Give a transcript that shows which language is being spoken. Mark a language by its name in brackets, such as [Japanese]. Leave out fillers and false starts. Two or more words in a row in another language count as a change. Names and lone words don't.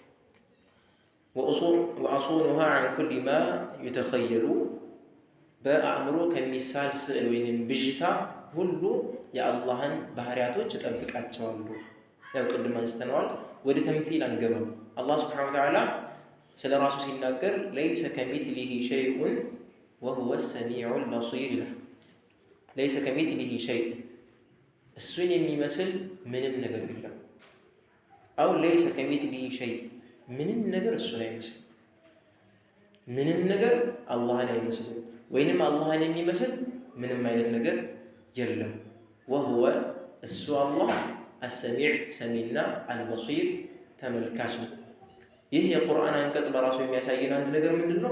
[Arabic] وأصونها عن كل ما يتخيل [Amharic] በአእምሮ ከሚሳል ስዕል ወይም ብዥታ ሁሉ የአላህን ባህሪያቶች እጠብቃቸዋለሁ። ያው ቅድም አንስተነዋል። ወደ ተምሲል አንገባም። አላህ [Arabic] سبحانه وتعالى [Amharic] ስለ ራሱ ሲናገር [Arabic] ليس كمثله شيء وهو السميع البصير ليس كمثله شيء [Amharic] እሱን የሚመስል ምንም ነገር የለም። አው [Arabic] ليس كمثله شيء [Amharic] ምንም ነገር እሱን አይመስል ምንም ነገር አላህን አይመስልም ወይንም አላህን የሚመስል ምንም አይነት ነገር የለም። وهو እሱ አላህ السميع ሰሚና البصير ተመልካች ነው። ይህ የቁርአን አንቀጽ በራሱ የሚያሳየን አንድ ነገር ምንድነው?